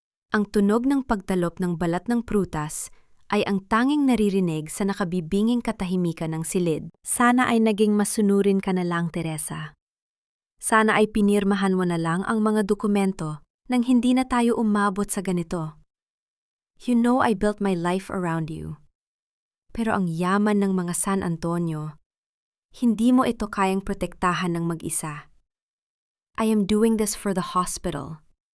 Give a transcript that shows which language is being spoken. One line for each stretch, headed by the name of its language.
Filipino: Ang tunog ng pagtalop ng balat ng prutas ay ang tanging naririnig sa nakabibinging katahimikan ng silid. Sana ay naging masunurin ka na lang, Teresa. Sana ay pinirmahan mo na lang ang mga dokumento nang hindi na tayo umabot sa ganito.
English: You know I built my life around you.
Filipino: Pero ang yaman ng mga San Antonio, hindi mo ito kayang protektahan ng mag-isa.
English: I am doing this for the hospital.